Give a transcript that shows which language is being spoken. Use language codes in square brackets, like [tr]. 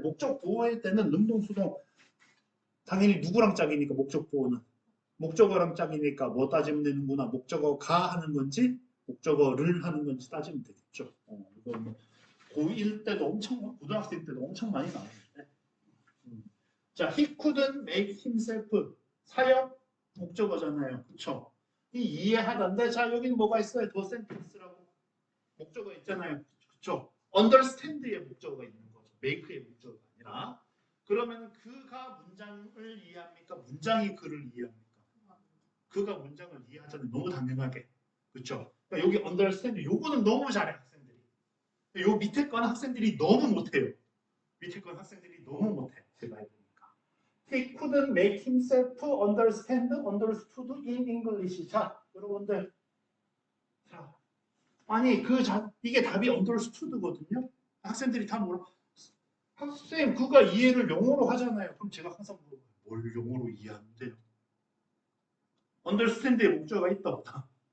[ko] 목적 보호할 때는 능동수동 당연히 누구랑 짝이니까 목적 보호는 목적어랑 짝이니까 뭐 따지면 되는구나. 목적어가 하는 건지 목적어를 하는 건지 따지면 되겠죠. 이거 뭐 고1 때도 엄청 고등학생 때도 엄청 많이 나오는데. 자, [en] he couldn't make himself [ko] 사역 목적어잖아요. 그렇죠? 이 이해하던데 자 여기는 뭐가 있어요? 더 센텐스라고 목적어 있잖아요. 그렇죠? understand의 목적어가 있는 거죠. make의 목적어가 아니라 그러면 그가 문장을 이해합니까? 문장이 그를 이해합니까? 그가 문장을 이해하잖아요. 너무 당연하게. 그렇죠? 그러니까 여기 understand 요거는 너무 잘해 학생들이. 요 밑에 건 학생들이 너무 못해요. 밑에 건 학생들이 너무 못해. 제가 해보니까. [en] He couldn't make himself understood in English. [ko] 자, 여러분들. 자, 아니 이게 답이 understood거든요. 학생들이 다 뭐라? 학생 그가 이해를 영어로 하잖아요. 그럼 제가 항상 물어봐요. 뭘 영어로 이해하는데요? understand의 목적어가 있다 없다?